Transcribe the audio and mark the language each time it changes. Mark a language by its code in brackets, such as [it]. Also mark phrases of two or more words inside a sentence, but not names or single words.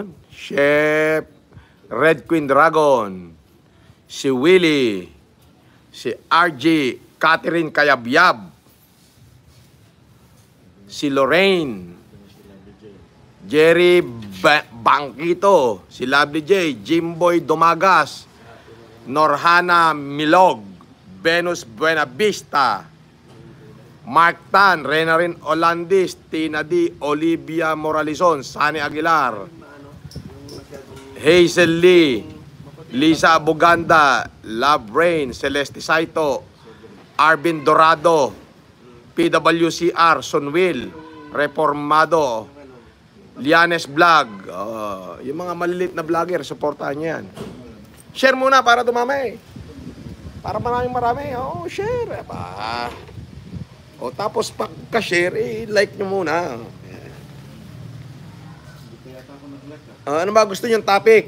[tl] Chef Red Queen Dragon. Si Willie. Si RG. Catherine Kayabyab. Si Lorraine. Jerry Bangkito. Si Lovely J. Jimboy Domagas. Norhana Milog. Venus Buenavista. Mark Tan. Renarin Olandis. Tina D. Olivia Moralizon. Sunny Aguilar. Hazel Lee. Lisa Abuganda. Love Rain. Celeste Saito. Arvin Dorado. PWCR. Sonwil. Reformado. Lianes Vlog. Yung mga malilit na vlogger, supportahan niyo yan. Share muna para dumami. Para marami. Share. Tapos pagka-share, like nyo muna. Ano ba gusto nyo topic?